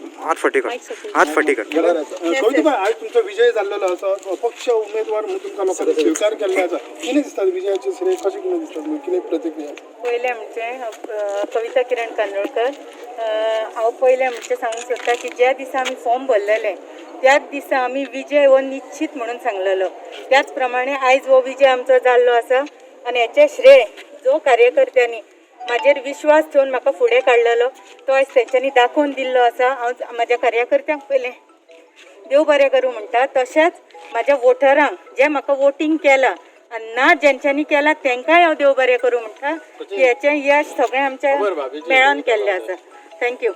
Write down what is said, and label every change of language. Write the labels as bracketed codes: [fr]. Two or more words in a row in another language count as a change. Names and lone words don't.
[kok] हात फाटी कर आज तुमचा विजय झालेला असा अपक्ष उमेदवार म्हणून तुमका लोकांनी स्वीकार केला असा किने दिसतात विजयाचे श्रेय कशे किने दिसतात किने प्रतिक्रिया पहिले म्हणजे कविता किरण कांदोळकर हांव पहिले म्हणजे सांगूंक सोदता की ज्या दिसा आमी फॉर्म भरलेले त्याच दिसा आमी विजय हो निश्चित म्हणून सांगलेलो त्याच प्रमाणे आयज हो विजय आमचो जाल्लो आसा आनी हेचें श्रेय जो कार्यकर्त्यांनी म्हाजेर विश्वास ठेवून म्हाका फुडें काडलेलो तो आयज तेंच्यांनी दाखोवन दिल्लो आसा हांव म्हाज्या कार्यकर्त्यांक पयलें देव बरें करूं म्हणटा तशेंच म्हाज्या वोटरांक जे म्हाका वोटींग केलां आनी ना जेंच्यांनी केलां तेंकाय हांव देव बरें करूं म्हणटा की हेचें यश सगळें आमच्या मेळोन केल्लें आसा थँक्यू